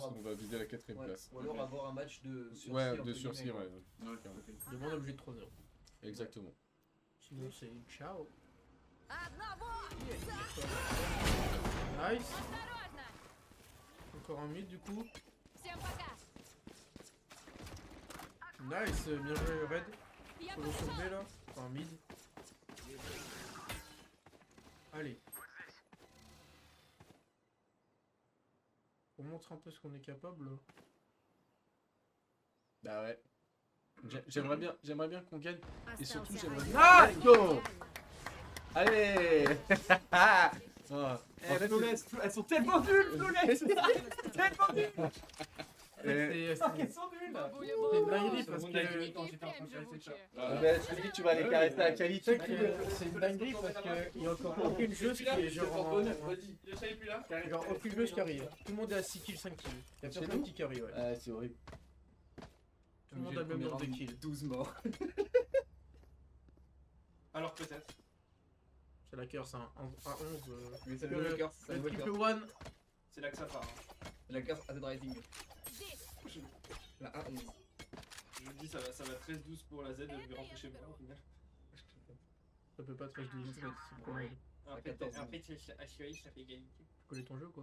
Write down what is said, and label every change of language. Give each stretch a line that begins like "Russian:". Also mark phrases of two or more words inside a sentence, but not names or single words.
French: alors, on va viser la 4ème Ouais. place. Ou alors avoir un match de sursis. Ouais, entre de guillemets, sursis, quoi. ouais. Demande obligé de 3-0. Exactement. Sinon, c'est ciao.
Russian: Одного!
French: Nice.
Russian: Осторожно!
French: Encore un mid du coup.
Russian: Всем пока!
French: Nice, bien joué Red.
Russian: Я
French: Faut le
Russian: побежала!
French: sauver là. Enfin mid. Allez. On montre un peu ce qu'on est capable. Bah ouais. J'aimerais bien qu'on gagne. Et surtout,
Russian: Остался
French: j'aimerais
Russian: один.
French: bien.
English: Ah, let's go!
Russian: Идеально.
French: Allez. Ah, en fait, Elles sont tellement nulles, Flawless. Tellement nulles. C'est sont nulles. une dinguerie parce Seconde que dinguerie.
Russian: Какие прям живучие.
French: je te dis, tu vas aller caresser la tu qualité. sais que c'est une dinguerie parce qu'il y a encore aucune joueuse qui est genre genre aucune joueuse qui arrive. Tout le monde est à 6 kills, 5 kills. Il y a Chez personne nous qui carry, ouais. Ah, c'est horrible. Tout le monde a le même nombre de kills. 12 morts. Alors peut-être. C'est la curse, hein. À 11. Mais c'est Le- le curse, c'est Le le triple curse. one. C'est là que ça part. Hein. La curse à Rating.
Russian: Здесь!
French: La A11. Je vous dis, ça va 13-12 pour la Z, je vais rentrer chez moi. Au final. Ça peut pas 13-12. C'est comment En fait, à Chihuahua, ça fait égalité. Tu connais ton jeu quoi?